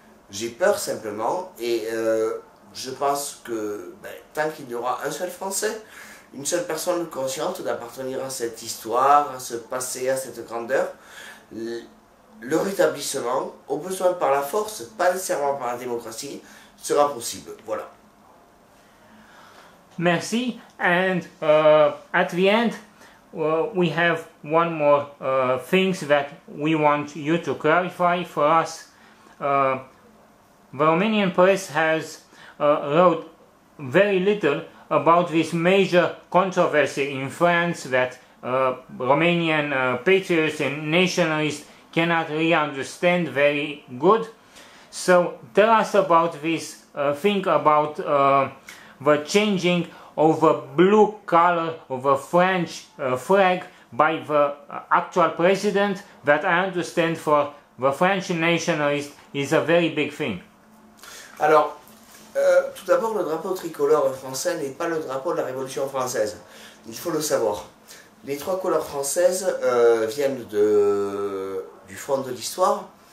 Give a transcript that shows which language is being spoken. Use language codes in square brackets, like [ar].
[fr] J'ai peur simplement, et je pense que tant qu'il y aura un seul Français, une seule personne consciente d'appartenir à cette histoire, à ce passé, à cette grandeur, le rétablissement, au besoin par la force, pas nécessairement par la démocratie, sera possible. Voilà. Merci. [en] And at the end, we have one more things that we want you to clarify for us. The Romanian press has wrote very little about this major controversy in France that Romanian patriots and nationalists cannot really understand very good. So tell us about this thing about the changing of the blue color of the French flag by the actual president, that I understand for the French nationalists is a very big thing. [fr] Alors, tout d'abord, le drapeau tricolore français n'est pas le drapeau de la Révolution française. Il faut le savoir. Les 3 couleurs françaises viennent du fond de l'histoire.